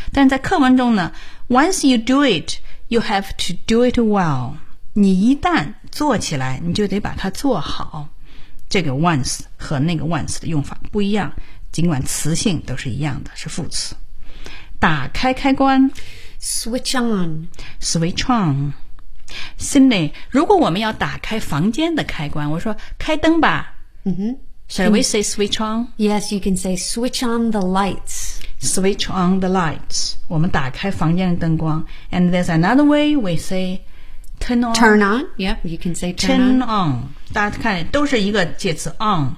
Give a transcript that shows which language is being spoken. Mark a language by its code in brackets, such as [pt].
[zh] 但在课文中呢， [en] once you do itYou have to do it well. [zh] 你一旦做起来，你就得把它做好。这个 once 和那个 once 的用法不一样，尽管词性都是一样的，是副词。打开开关 [en] ，switch on, switch on. [zh] Cindy, 如果我们要打开房间的开关，我说开灯吧。 [en] Shall we say switch on? Yes, you can say switch on the lights. Switch on the lights. [zh] 我们打开房间的灯光。 [en] And there's another way we say turn on. Turn on. Yep, you can say turn on. Turn on. [zh] 大家看都是一个介词 on.